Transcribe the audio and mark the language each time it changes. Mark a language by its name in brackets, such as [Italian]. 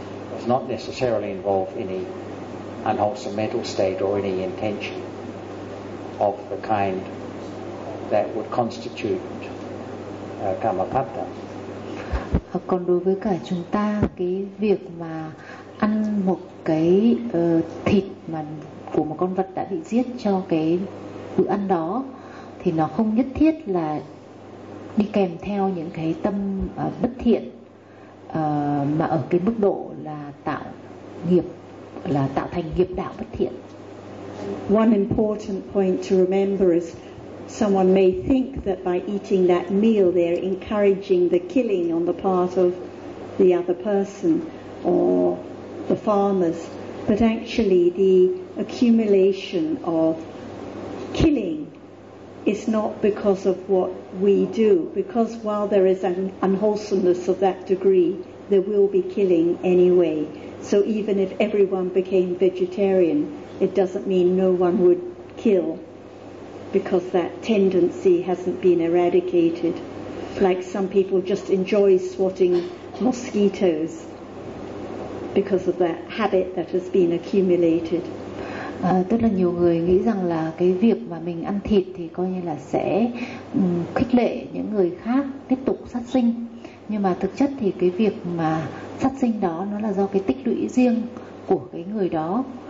[English] Does not necessarily involve any unwholesome mental state or any intention of the kind that would constitute kamapatta. [Vietnamese] Còn đối với cả chúng ta, cái việc mà ăn một cái thịt mà của một con vật đã bị giết cho cái bữa ăn đó thì nó không nhất thiết là đi kèm theo những cái tâm bất thiện mà ở cái mức độ là tạo nghiệp, là tạo thành nghiệp đạo bất thiện. [English] One important point to remember is someone may think that by eating that meal they're encouraging the killing on the part of the other person or the farmers, but actually the accumulation of killing is not because of what we do, because while there is an unwholesomeness of that degree, there will be killing anyway. So even if everyone became vegetarian, it doesn't mean no one would kill, because that tendency hasn't been eradicated. Like some people just enjoy swatting mosquitoes because of that habit that has been accumulated. [Vietnamese] Tức là nhiều người nghĩ rằng là cái việc mà mình ăn thịt thì coi như là sẽ khích lệ những người khác tiếp tục sát sinh. Nhưng mà thực chất thì cái việc mà sát sinh đó nó là do cái tích lũy riêng của cái người đó.